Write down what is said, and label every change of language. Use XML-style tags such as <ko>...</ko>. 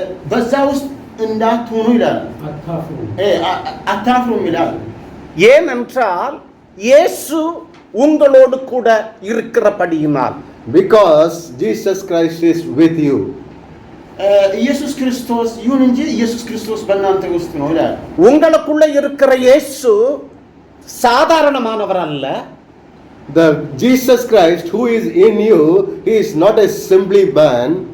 <am>በዛ ውስጥ እንዳትሆኑ ይላል። አታፍሩም ይላል።</am> <ta>ஏனென்றால் இயேசு உங்களோடு கூட இருக்கிறபடியினால்.</ta> <en>Because Jesus Christ is with you.</en> <am>ኢየሱስ ክርስቶስ ይሁን እንጂ ኢየሱስ ክርስቶስ በእናንተ ውስጥ ነው ይላል።</am> <ta>உங்களுக்குள்ள இருக்கிற இயேசு சாதாரணமானவர் அல்ல.</ta> <en>The Jesus Christ who is in you, he is not a simply man.</en>